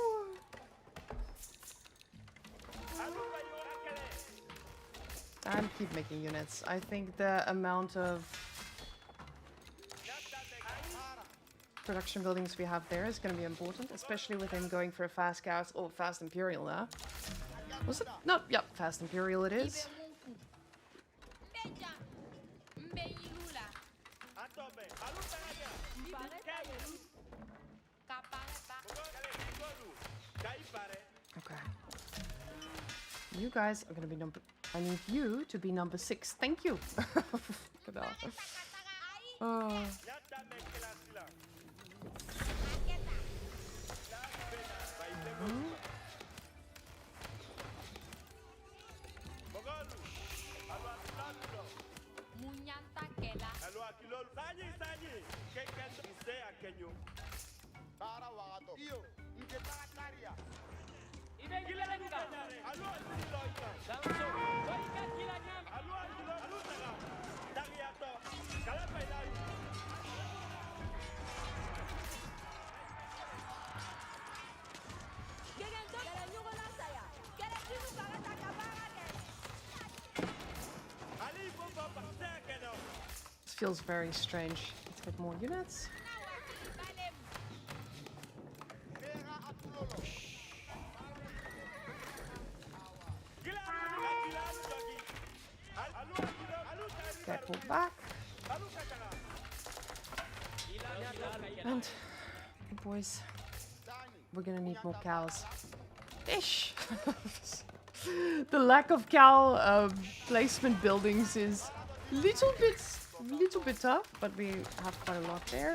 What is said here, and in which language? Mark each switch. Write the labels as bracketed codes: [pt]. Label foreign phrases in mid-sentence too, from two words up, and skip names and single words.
[en] And keep making units. I think the amount of production buildings we have there is going to be important, especially with him going for a fast gas or fast imperial now. Was it? No, yep, fast imperial it is. Atobe, aluta aja. Kai pare. Okay. You guys are going to be number... I need you to be number 6. Thank you. Look at that. Oh. Nyata me kila sila. Bogalu. Alu akilolo. Alu akilolo. Sanyi. Kekendo ise akenyo. Para wato. Iyo. Nke tarakaria. Gila nyare. Alu akilolo ika. Danso. Waika gila nyam. Alu akilolo. Alu taga. Tagiato. Kala pailalu. Ali bomba pasakeno. This feels very strange. Let's get more units. Vera atulolo. Gila jogi. Alu akilolo. Alu taga. Get pulled back. Alu kataga. And, boys, we're gonna need more cows. Ish! The lack of cow placement buildings is little bit tough, but we have quite a lot there.